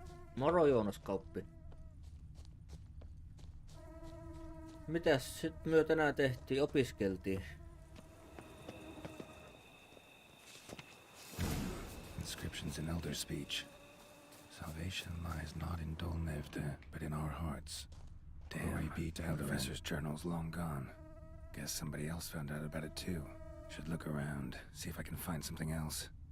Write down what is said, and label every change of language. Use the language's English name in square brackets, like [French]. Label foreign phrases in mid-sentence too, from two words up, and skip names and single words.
[Finnish] Moro Joonas Kauppi. Mitäs sit myö tänään tehtiin? Opiskeltiin. [English] Inscriptions in elder speech. Salvation lies not in Dolnevde, but in our hearts. Damn, the professor's journal's long gone. Guess somebody else found out about it too. Should look around, see if I can find something else.